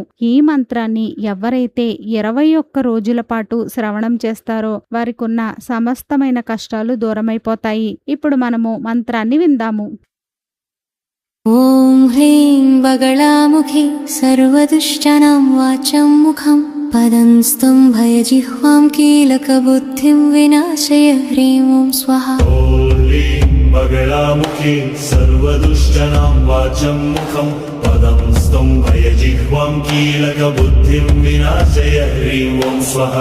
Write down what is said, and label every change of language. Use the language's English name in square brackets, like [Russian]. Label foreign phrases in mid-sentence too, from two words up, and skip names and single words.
[Telugu] ఈ మంత్రాన్ని ఎవరైతే 21 రోజుల పాటు శ్రవణం చేస్తారో వారికి ఉన్న సమస్తమైన కష్టాలు దూరమైపోతాయి. ఇప్పుడు మనము మంత్రాన్ని విందాము. [Sanskrit] ఓం హ్రీం బగళాముఖి సర్వదుష్టానాం వాచం ముఖం పదం स्तम्भयजिह्वां कीलकबुद्धिं विनाशय ह्रीं ॐ स्वाहा। ॐ ह्रीं बगलामुखी सर्वदुष्टानां वाचं मुखं पदं स्तम्भयजिह्वां कीलकबुद्धिं विनाशय ह्रीं ॐ स्वाहा।